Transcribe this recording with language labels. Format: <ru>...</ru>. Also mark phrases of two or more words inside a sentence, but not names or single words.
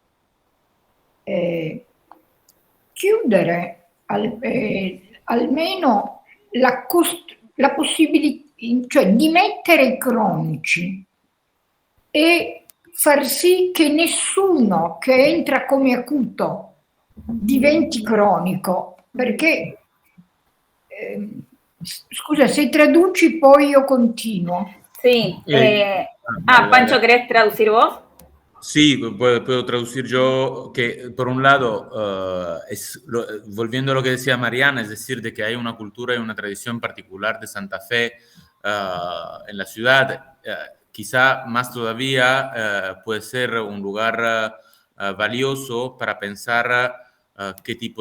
<it>chiudere almeno la possibilità, cioè di mettere i cronici e far sì che nessuno che entra come acuto diventi cronico, perché scusa, se traduci poi io continuo.</it> <es>Sí. Pancho, ¿querés traducir vos? Sí, puedo traducir yo, que por un lado, volviendo a lo que decía Mariana, es decir, de que hay una cultura y una tradición particular de Santa Fe en la ciudad, quizá más todavía puede ser un lugar valioso para pensar qué tipo</es>